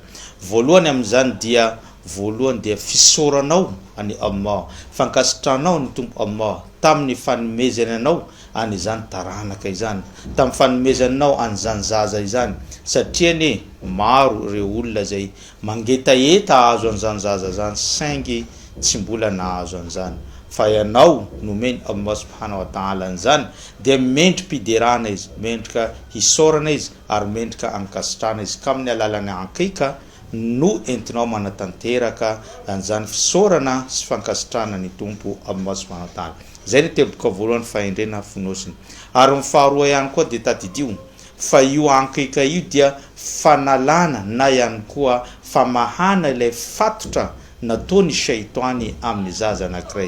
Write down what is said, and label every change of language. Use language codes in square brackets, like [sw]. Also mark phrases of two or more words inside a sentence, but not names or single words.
[mg] Voalohany amin'izany dia voalohany dia fisoranao ani Allah, fankasitranao ny tompo Allah tamin'ny fanomezananao an'izany taranaka izany, tamin'ny fanomezananao an'izany zaza izany, satria ne maro ireo olona zay mangetaeta azo an'izany zaza zany saingy tsy mbola nahazo an'izany. Fa ianao nomeny Allah [ar] subhanahu wa ta'ala [mg] an'izany dia mendrim-piderana izy, mendrika hisorana izy ary mendrika ankasitrana izy ka amin'ny alalan'ny aqiqa no entinao manatanteraka an'izany fisaorana sy fankasitrana ny tompo amin'ny masomanatany. Zay ny teboka voalohany fahendrena finosiny. Ary ny faharoa ihany koa dia tadidio fa io ankika io dia fanalana na ihany koa famahana ilay fatotra nataony shaitoany amin'ny zaza anankiray.